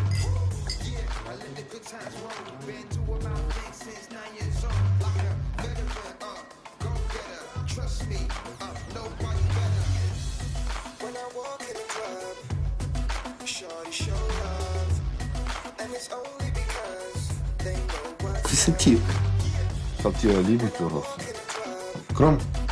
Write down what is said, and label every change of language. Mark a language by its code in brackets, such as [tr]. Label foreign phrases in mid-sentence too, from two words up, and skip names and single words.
[en] Yeah, I live the good times wrong. Been to about things since 9 years old. Like a veteran, go getter. Trust me, nobody better. When I walk in the club, shorty show love, and it's only because they know what. [bg] Какви са ти? Това ти е алибито, Росене. Кром.